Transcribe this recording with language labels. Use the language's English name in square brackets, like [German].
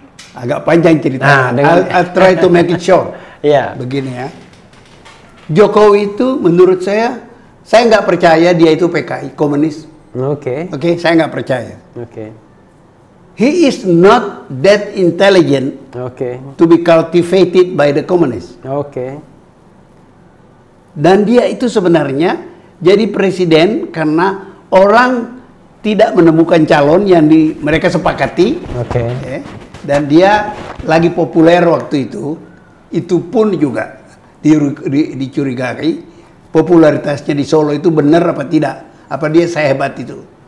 [Indonesian] Agak panjang ceritanya. [English] I'll try to make it short. [Indonesian] Begini ya. Jokowi itu menurut saya nggak percaya dia itu PKI, komunis. Oke, saya nggak percaya. [English] He is not that intelligent to be cultivated by the communists. [Indonesian] Dan dia itu sebenarnya jadi presiden karena orang tidak menemukan calon yang mereka sepakati. Dan dia lagi populer waktu itu pun juga dicurigai popularitasnya di Solo itu benar apa tidak, apa dia sehebat itu.